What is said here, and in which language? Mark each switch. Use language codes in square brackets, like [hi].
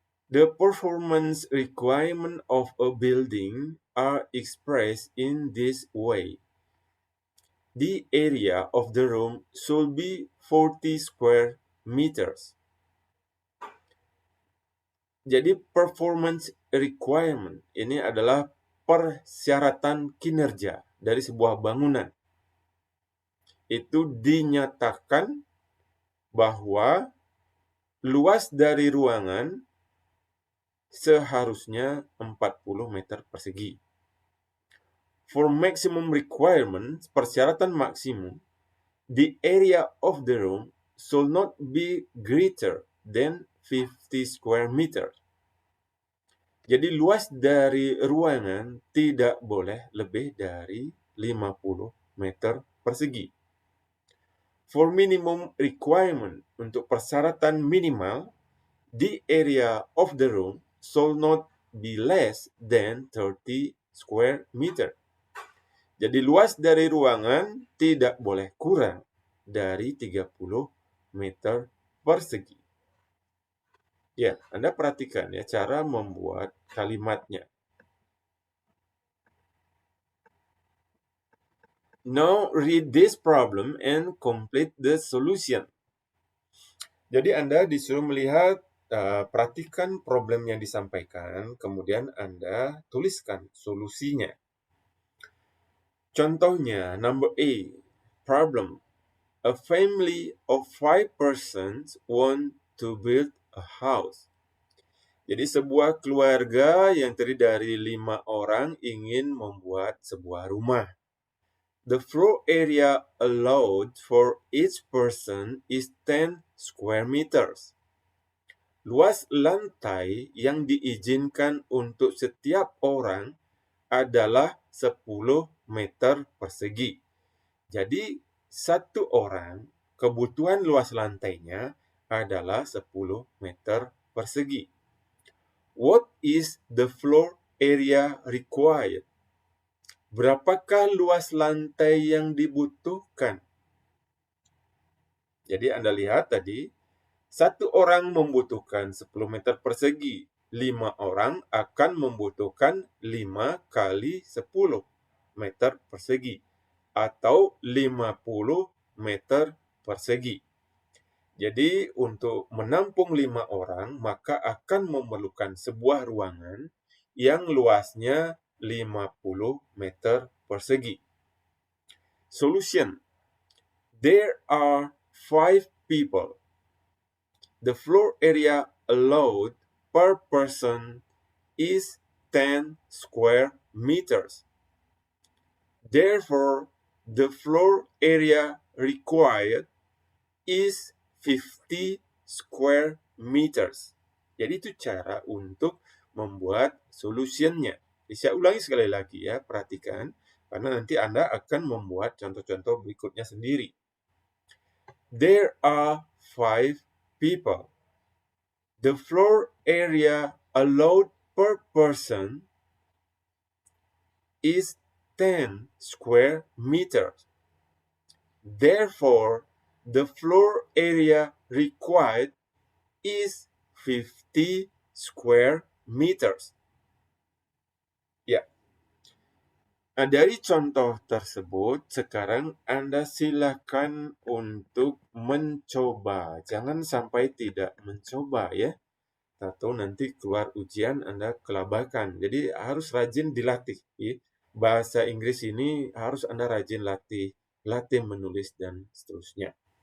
[en] The performance requirement of a building are expressed in this way. The area of the room should be 40 square meters. [id] Jadi performance requirement ini adalah persyaratan kinerja dari sebuah bangunan. Itu dinyatakan bahwa luas dari ruangan seharusnya 40 meter persegi. [en] For maximum requirement, [id] persyaratan maksimum, [en] the area of the room should not be greater than 50 square meter. [id] Jadi luas dari ruangan tidak boleh lebih dari 50 meter persegi. [en] For minimum requirement, [id] untuk persyaratan minimal, [en] the area of the room should not be less than 30 square meter. [id] Jadi luas dari ruangan tidak boleh kurang dari 30 meter persegi. Ya, Anda perhatikan ya cara membuat kalimatnya. [en] Now read this problem and complete the solution. [id] Jadi Anda disuruh melihat, perhatikan problem yang disampaikan, kemudian Anda tuliskan solusinya. Contohnya, [en] number A, problem. A family of 5 persons want to build a house. [id] Jadi sebuah keluarga yang terdiri dari 5 orang ingin membuat sebuah rumah. [en] The floor area allowed for each person is 10 square meters. [id] Luas lantai yang diizinkan untuk setiap orang adalah 10 meter persegi. Jadi, satu orang kebutuhan luas lantainya adalah 10 meter persegi. [en] What is the floor area required? [id] Berapakah luas lantai yang dibutuhkan? Jadi Anda lihat tadi, satu orang membutuhkan 10 meter persegi. 5 orang akan membutuhkan 5 kali 10 meter persegi. Atau 50 meter persegi. Jadi untuk menampung 5 orang, maka akan memerlukan sebuah ruangan yang luasnya 50 meter persegi. [en] Solution. There are 5 people. The floor area allowed per person is 10 square meters. Therefore, the floor area required is 50 square meters. [id] Jadi itu cara untuk membuat solutionnya. Saya ulangi sekali lagi ya, perhatikan. Karena nanti Anda akan membuat contoh-contoh berikutnya sendiri. [en] There are 5 people. The floor area allowed per person is 10 square meters. Therefore, the floor area required is 50 square meters. [id] Ya. Nah, dari contoh tersebut, sekarang Anda silakan untuk mencoba. Jangan sampai tidak mencoba ya. Atau nanti keluar ujian Anda kelabakan. Jadi harus rajin dilatih. Ya. Bahasa Inggris ini harus Anda rajin latih menulis dan seterusnya.